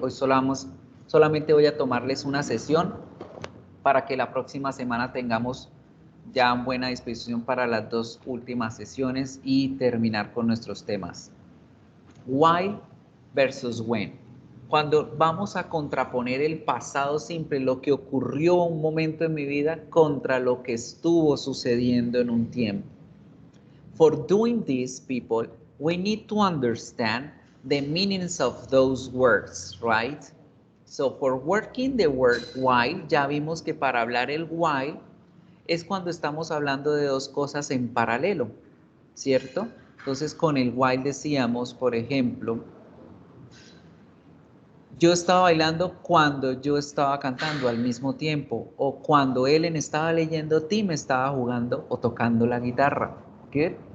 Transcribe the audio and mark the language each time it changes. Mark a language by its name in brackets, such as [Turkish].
[Spanish] Hoy solamente voy a tomarles una sesión para que la próxima semana tengamos ya buena disposición para las dos últimas sesiones y terminar con nuestros temas. [English] Why versus when. [Spanish] Cuando vamos a contraponer el pasado simple, lo que ocurrió un momento en mi vida, contra lo que estuvo sucediendo en un tiempo. [English] For doing this, people, we need to understand the meanings of those words, right? So for working the word while, [Spanish] ya vimos que para hablar el while es cuando estamos hablando de dos cosas en paralelo, ¿cierto? Entonces con el while decíamos, por ejemplo, yo estaba bailando cuando yo estaba cantando al mismo tiempo, o cuando Ellen estaba leyendo, Tim estaba jugando o tocando la guitarra. ¿Qué?